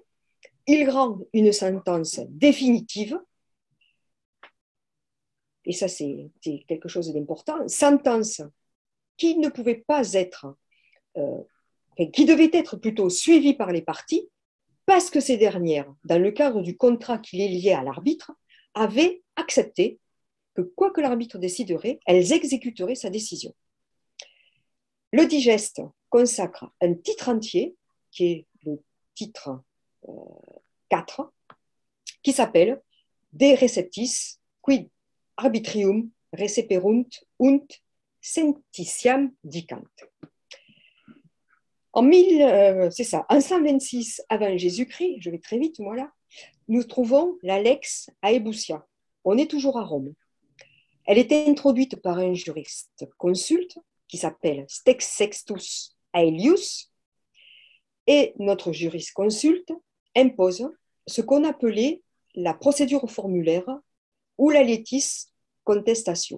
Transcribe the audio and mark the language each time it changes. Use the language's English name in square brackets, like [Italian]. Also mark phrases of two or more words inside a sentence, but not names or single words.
[French] Il rend une sentence définitive, et ça c'est quelque chose d'important, sentence qui ne pouvait pas être, qui devait être plutôt suivie par les parties, parce que ces dernières, dans le cadre du contrat qui les liait à l'arbitre, avaient accepté que quoi que l'arbitre déciderait, elles exécuteraient sa décision. Le digeste consacre un titre entier, qui est le titre 4, qui s'appelle De Receptis quid arbitrium receperunt und sententiam dicant. En 126 avant Jésus-Christ, je vais très vite, moi là, nous trouvons la Lex Aebusia. On est toujours à Rome. Elle est introduite par un juriste consulte qui s'appelle Sextus Aelius, et notre jurisconsulte impose ce qu'on appelait la procédure formulaire ou la [Latin] litis contestatio.